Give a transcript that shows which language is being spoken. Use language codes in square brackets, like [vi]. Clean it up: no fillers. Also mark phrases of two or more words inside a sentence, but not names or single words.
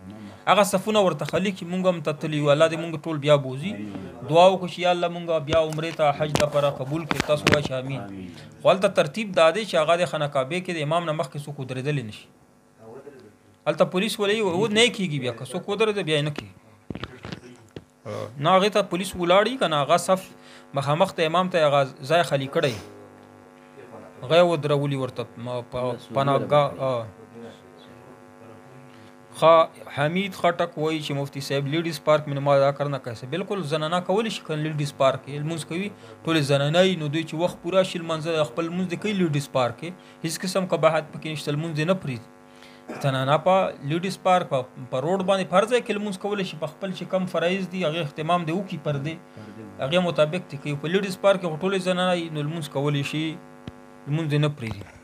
[ps] هغه صفونه ورته خالي کړي مونږ هم ته تللي یو الله دې مونږ ټول بیا بوځي دعا وکړو چې یا الله مونږ بیا عمرې ته حج دپاره قبول کړي تاسو وایئ چې امین خو هلته ترتیب دا دی چې هغه د خانه کعبې کې د امام نه مخکې څوک ودرېدلی نه شي هلته پولیس ولې نه کېږي بیا که څوک ودرېده بیا یې نه کېږي نه هغې ته پولیس ولاړي که نه هغه صف مخامخ ته امام ته هغه ځای خالي کړی هغه یې ودرولي ورته پناهګاه حمید خټک وایي چې [ur] مفتی صاحب لیډیز پارک میں نماز ادا کرنا کیسے [ps] بالکل زنانه کولی شي که لیډیز پارک کې لمونځ کوي ټولې زنانه نو دوی چې وخت پوره شي لمانځه خپل لمونځ دې کوي لیډیز پارک کې هېڅ قسم قباحت پکې نشته لمونځ دې نه پرېږدي زنانه په لیډیز پارک په روډ باندې هر ځای کې لمونځ کولی شي په خپل چې کم فرایض دي هغې اهتمام دې وکړي پردې هغې مطابق دې کوي په لیډیز پارک کې خو ټولې زنانه نو لمونځ کولی شي لمونځ دې نه پرېږدي